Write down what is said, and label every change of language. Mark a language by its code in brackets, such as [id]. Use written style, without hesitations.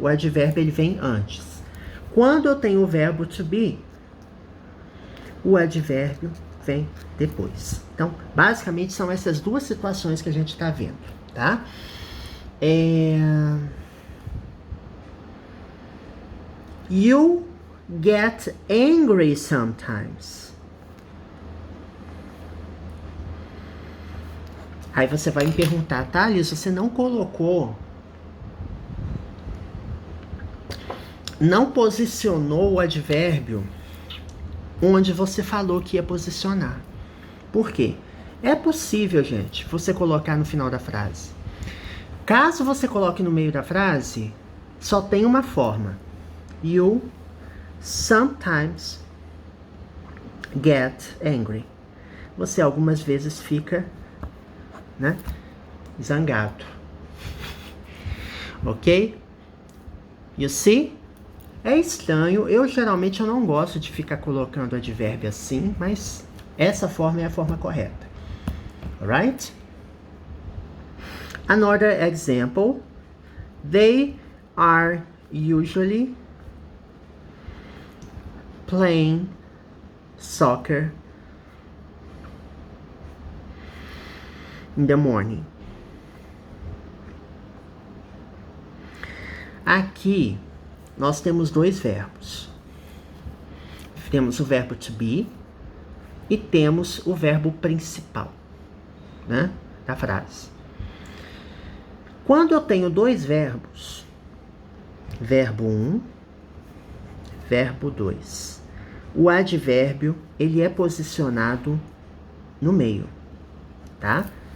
[pt] O advérbio, ele vem antes. Quando eu tenho o verbo to be, o advérbio vem depois. Então, basicamente, são essas duas situações que a gente está vendo, tá? [en] You get angry sometimes. [pt] Aí você vai me perguntar, tá, Liz, você não colocou, não posicionou o advérbio onde você falou que ia posicionar. Por quê? É possível, gente, você colocar no final da frase. Caso você coloque no meio da frase, só tem uma forma. [en] You sometimes get angry. [pt] Você algumas vezes fica, né, zangado. Ok? [en] You see? [pt] É estranho. Eu geralmente não gosto de ficar colocando advérbio assim, mas essa forma é a forma correta. [en] Alright? Another example. They are usually playing soccer in the morning. [pt] Aqui nós temos dois verbos. Temos o verbo to be e temos o verbo principal, né, da frase. Quando eu tenho dois verbos, verbo 1, verbo 2, o advérbio, ele é posicionado no meio, tá?